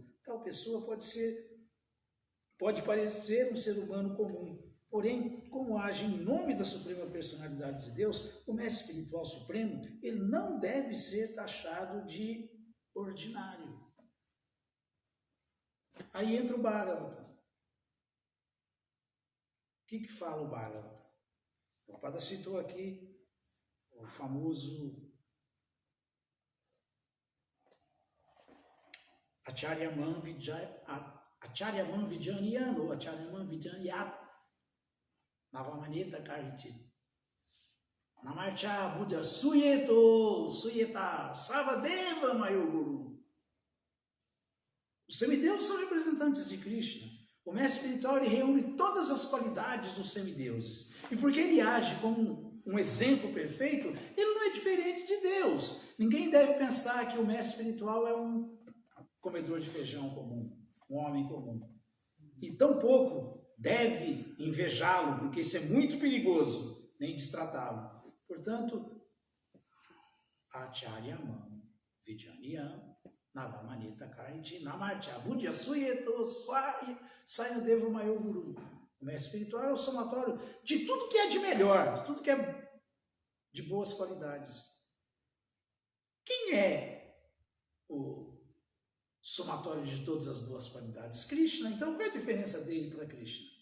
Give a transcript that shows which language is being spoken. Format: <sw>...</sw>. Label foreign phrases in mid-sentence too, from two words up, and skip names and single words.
<pt>Tal pessoa pode parecer um ser humano comum, porém, como age em nome da Suprema Personalidade de Deus, o Mestre Espiritual Supremo, ele não deve ser taxado de ordinário. Aí entra o Bhagavata. O que fala o Bhagavata? O Prabhupada citou aqui o famoso</pt> <sa>आचार्यमां विजानीयान</sa> <pt>ou</pt> <sa>आचार्यमां विजानीयात् नावमन्येत कर्हिचित् नमर्त्य बुद्ध्या सूयेत सर्वदेव मयोगुरु.</sa> <pt>Os semideuses são representantes de Krishna. O mestre espiritual ele reúne todas as qualidades dos semideuses. E porque ele age como um exemplo perfeito, ele não é diferente de Deus. Ninguém deve pensar que o mestre espiritual é um comedor de feijão comum, um homem comum. E tampouco deve invejá-lo, porque isso é muito perigoso, nem destratá-lo. Portanto,</pt> <sa>आचार्यमां विजानीयान नावमन्येत कर्हिचित् नमर्त्य बुद्ध्या सूयेत सर्वदेव मयोगुरु.</sa> <pt>O mestre espiritual é o somatório de tudo que é de melhor, de tudo que é de boas qualidades. Quem é o somatório de todas as boas qualidades? Krishna. Então, qual é a diferença dele para Krishna?</pt>